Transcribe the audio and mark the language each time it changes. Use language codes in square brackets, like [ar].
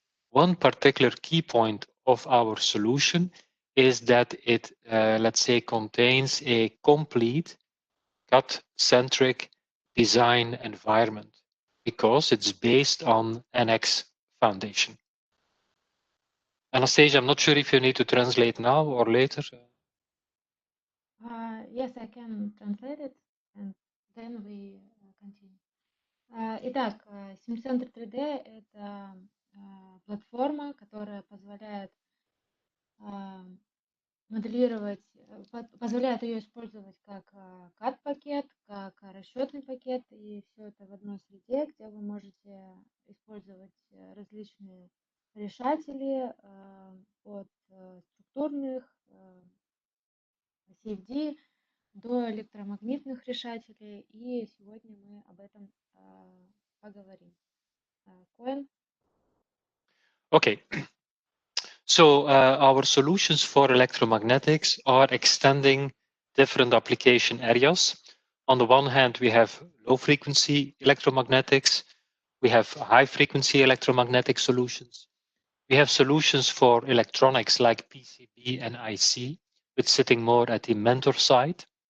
[en] One particular key point of our solution is that it, let's say, contains a complete CAD-centric design environment because it's based on NX Foundation. Anastasia, I'm not sure if you need to translate now or later. Yes, I can translate it, and then we continue. [ru] Итак, SimCenter 3D – это платформа, которая позволяет моделировать, позволяет ее использовать как CAD-пакет, как расчетный пакет, и все это в одной среде, где вы можете использовать различные решатели от структурных, CFD до электромагнитных решателей, и сегодня мы об этом поговорим. Koen? [en] Okay. So our solutions for electromagnetics are extending different application areas. On the one hand, we have low frequency electromagnetics. We have high frequency electromagnetic solutions. We have solutions for electronics like PCB and IC, with sitting more at the mentor side.